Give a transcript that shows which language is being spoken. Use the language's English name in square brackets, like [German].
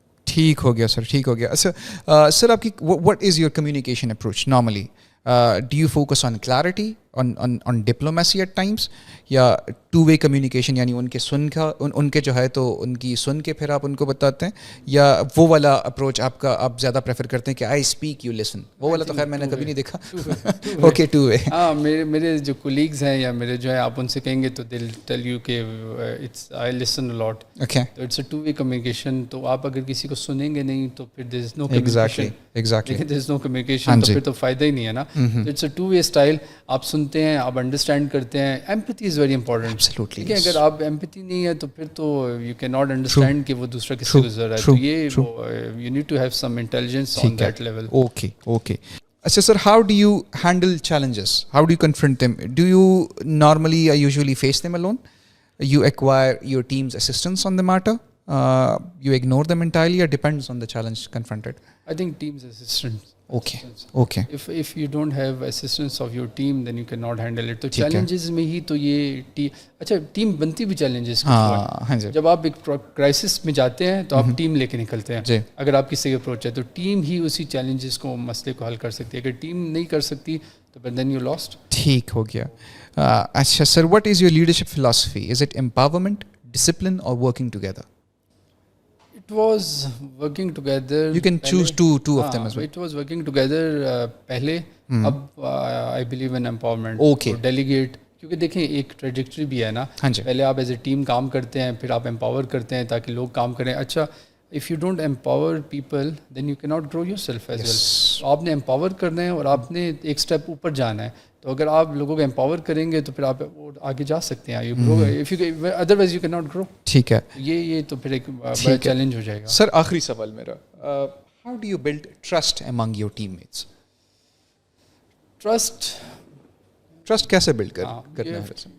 [Urdu] ٹھیک ہو گیا سر, ٹھیک ہو گیا. اچھا سر, آپ کی [English] What is your communication approach normally? Do you focus on clarity, on diplomacy at times, [Urdu] یا ٹو وے کمیونیکیشن, یعنی ان کے سن کا ان کے جو ہے تو ان کی سن کے پھر آپ ان کو بتاتے ہیں, یا وہ والا اپروچ آپ کا آپ زیادہ پریفر کرتے ہیں کہ [English] I speak you listen? [Urdu] وہ والا تو خیر میں نے کبھی نہیں دیکھا. [English] Okay, two way. [Urdu] ہاں, میرے جو کولیگز ہیں یا میرے جو ہے, آپ ان سے کہیں گے تو [English] دل tell you [Urdu] کہ [English] It's I listen a lot. Okay, [Urdu] تو [English] It's a two way communication. [Urdu] تو آپ اگر کسی کو سنیں گے نہیں تو پھر [English] There is no communication. Exactly, there is no communication, [Urdu] تو پھر تو فائدہ ہی نہیں ہے نا. [English] It's a two way style. [Urdu] آپ سنتے ہیں, آپ انڈرسٹینڈ کرتے ہیں. [English] Empathy is very important. [Urdu] ٹھیک ہے, اگر آپ ایمپتھی نہیں ہے تو پھر تو [English] you can not understand [Urdu] کہ وہ دوسرا کس سے گزر رہا ہے. تو یہ [English] You need to have some intelligence on that level. [Urdu] Okay okay. اچھا سر, [English] How do you handle challenges? How do you confront them? Do you normally usually face them alone? You acquire your team's assistance on the matter? You ignore them entirely, or depends on the challenge confronted? I think team's assistance. Okay. If you don't have assistance of your team, then you cannot handle it. [Urdu] تو challenges میں ہی تو یہ اچھا team بنتی بھی challenges کے through. جب آپ ایک کرائسس میں جاتے ہیں تو آپ ٹیم لے کے نکلتے ہیں. اگر آپ کی صحیح اپروچ ہے تو ٹیم ہی اسی challenges کو, مسئلے کو حل کر سکتی ہے. اگر ٹیم نہیں کر سکتی تو [English] then you lost. [Urdu] ٹھیک ہو گیا. اچھا سر, [English] what is your leadership philosophy? Is it empowerment, discipline, or working together? It was working together. You can choose two of them as well. It was working together [Urdu] پہلے. اب [English] I believe in empowerment. Okay. Delegate. [Urdu] کیونکہ دیکھیں ایک trajectory بھی ہے نا. پہلے آپ [English] as a team [Urdu] کام کرتے ہیں, پھر آپ امپاور کرتے ہیں تاکہ لوگ کام کریں. اچھا, [English] if you don't empower people then you cannot grow yourself as well. [Urdu] آپ نے امپاور کرنا ہے اور آپ نے ایک اسٹیپ اوپر جانا ہے. تو اگر آپ لوگوں کو امپاور کریں گے تو پھر آپ آگے جا سکتے ہیں. [English] Otherwise you can not grow. [Urdu] ٹھیک ہے, یہ تو پھر ایک بڑا چیلنج ہو جائے گا. سر آخری سوال میرا, [English] How do you build trust Umang your team mates? [Urdu] Trust کیسے بلڈ کرنا ہے؟